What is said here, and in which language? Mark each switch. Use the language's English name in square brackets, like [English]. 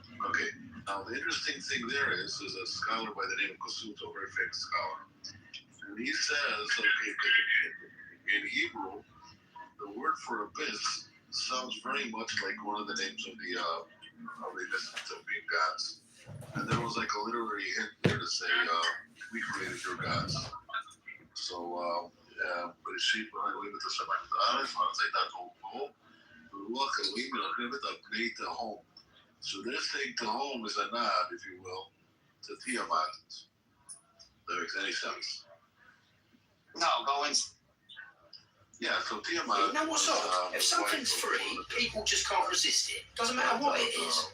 [English] Okay, now the interesting thing there is a scholar by the name of Kosuto, a very famous scholar, and he says, okay, in Hebrew, the word for abyss sounds very much like one of the names of the Mesopotamian gods. And there was like a literary hint there to say, we created your gods. [Hebrew] So, בראשית ברא אלוהים את השמיים ואת הארץ, והארץ הייתה תוהו, ורוח אלוהים מרחבת על פני תהום. [English] So they're saying Tehom is a nod, if you will, to Tiamat. That makes any sense. No, go in. Yeah, so Tiamat. Now what's odd? If something's free, people just can't resist it. Doesn't matter what it is.